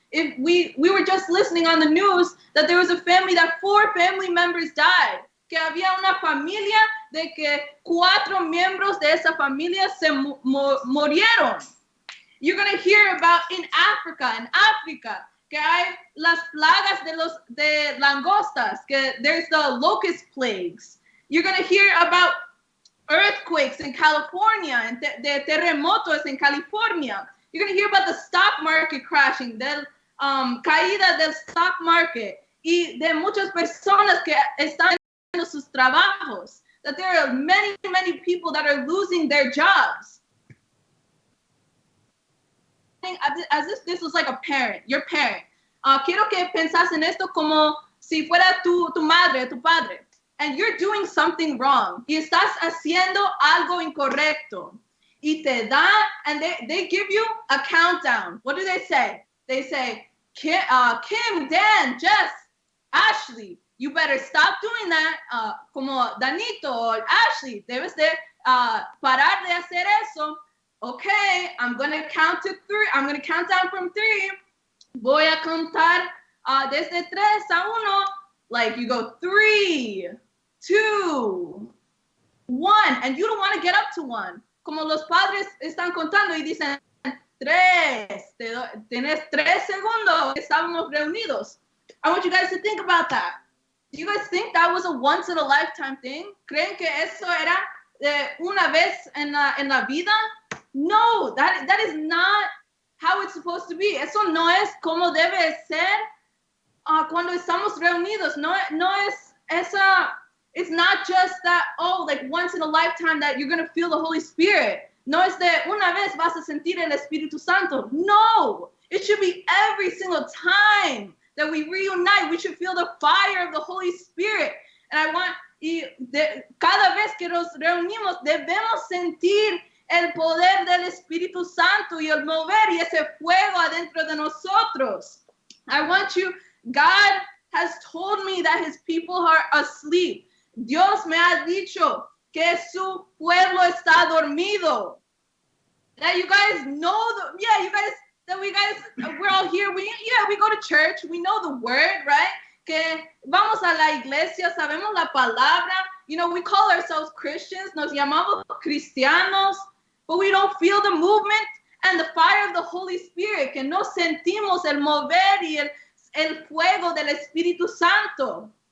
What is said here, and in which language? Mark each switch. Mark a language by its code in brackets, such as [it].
[en] If we were just listening on the news that there was a family that 4 family members died. [es] Que había una familia de que 4 miembros de esa familia se murieron. [en] You're going to hear about in África, [es] que hay las plagas de langostas, que [en] there's the locust plagues. You're going to hear about earthquakes in California and [es] de terremotos [en] in California. You're going to hear about the stock market crashing, [es] caída del stock market, y de muchas personas que están en sus trabajos, [en] that there are many, many people that are losing their jobs. As if this was like your parent. [es] Quiero que pensas en esto como si fuera tu madre, tu padre. [en] and you're doing something wrong. [es] Y estás haciendo algo incorrecto. Y te da, [en] and they give you a countdown. What do they say? They say, Kim, Dan, Jess, Ashley, you better stop doing that. [es] Como Danito or Ashley, debes de parar de hacer eso. [en] Okay, I'm going to count to 3. I'm going to count down from 3. [es] Voy a contar desde 3 a 1. [en] Like you go 3, 2, 1, and you don't want to get up to 1. [es] Como los padres están contando y dicen 3, tienes 3 segundos, estábamos reunidos. [en] I want you guys to think about that. Do you guys think that was a once in a lifetime thing? [es] ¿Creen que eso era una vez en la vida? [en] No, that is not how it's supposed to be. [es] Eso no es como debe ser cuando estamos reunidos. No es esa. [en] It's not just that, oh, like once in a lifetime that you're going to feel the Holy Spirit. [es] No es de una vez vas a sentir el Espíritu Santo. [en] No, it should be every single time that we reunite. We should feel the fire of the Holy Spirit. And I want, [es] cada vez que nos reunimos, debemos sentir el poder del Espíritu Santo y el mover y ese fuego adentro de nosotros. [en] I want you, God has told me that his people are asleep. [es] Dios me ha dicho que su pueblo está dormido. [en] That you guys know, we're all here. We go to church. We know the word, right? [es] Que vamos a la iglesia, sabemos la palabra. [en] You know, we call ourselves Christians. [es] Nos llamamos cristianos. [en] But we don't feel the movement and the fire of the Holy Spirit. [es] Que no sentimos el mover y el fuego del Espíritu Santo.